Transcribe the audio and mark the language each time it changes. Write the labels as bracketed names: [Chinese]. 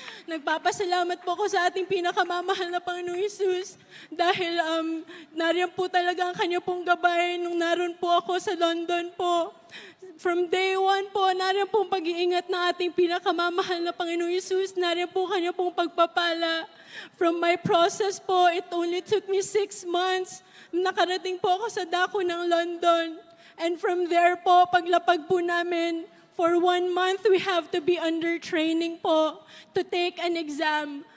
[Filipino] Nagpapasalamat po ako sa ating pinakamamahal na Panginoong Hesus dahil nariyan po talaga ang kanya pong gabay nung naroon po ako sa London po. [English] From day one [Filipino] po, nariyan po ang pag-iingat ng ating pinakamamahal na Panginoong Hesus, nariyan po kanya pong pagpapala. [English] From my process po, it only took me 6 months. [Filipino] Nakarating po ako sa dako ng London. [English] And from there po, [Filipino] paglapag po namin, [English] for 1 month, we have to be under training po to take an exam.